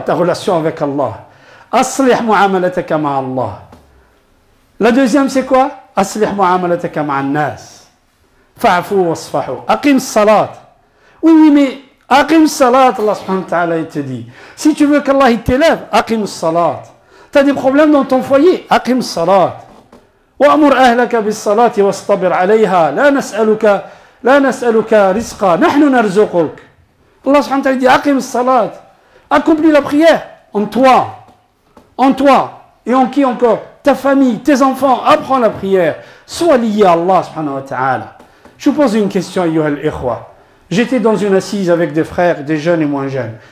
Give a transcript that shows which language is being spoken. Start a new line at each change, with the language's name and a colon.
French: Ta relation avec Allah.
Arabic: Aslih mu'amalataka ma'a Allah.
French: La deuxième, c'est quoi?
Arabic: Aslih mu'amalataka ma'a an-nas. Fa'fu wasfahu. Aqim salat.
French: Oui, mais
Arabic: aqim salat,
French: Allah subhanahu wa ta'ala, il te dit. Si tu veux qu'Allah t'élève,
Arabic: aqim salat.
French: Tu as des problèmes dans ton foyer, aqim salat.
Arabic: وأمر أهلك بالصلاة واصطبر عليها لا نسألك رزقا نحن نرزقك.
French: Allah subhanahu wa ta'ala dit
Arabic: aqim salat.
French: Accomplis la prière en toi. Et en qui encore? Ta famille, tes enfants, apprends la prière. Sois lié à Allah subhanahu wa ta'ala. Je vous pose une question,
Arabic: ayyuha al-ikhwa.
French: J'étais dans une assise avec des frères, des jeunes et moins jeunes.